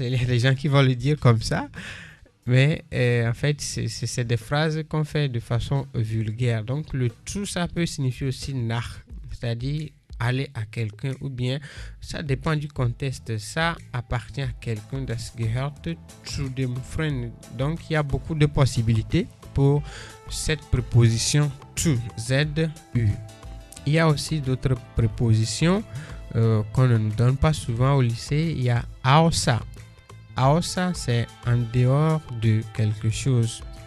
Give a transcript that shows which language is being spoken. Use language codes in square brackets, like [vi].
[fr] Il y a des gens qui vont le dire comme ça. Mais en fait, c'est des phrases qu'on fait de façon vulgaire. Donc le to, ça peut signifier aussi nach. C'est-à-dire aller à quelqu'un ou bien ça dépend du contexte. Ça appartient à quelqu'un. [de] Das gehört zu dem Freund. [fr] Donc il y a beaucoup de possibilités pour cette préposition to, Z-U. Il y a aussi d'autres prépositions qu'on ne nous donne pas souvent au lycée. Il y a außer. Außer, c'est en dehors de quelque chose.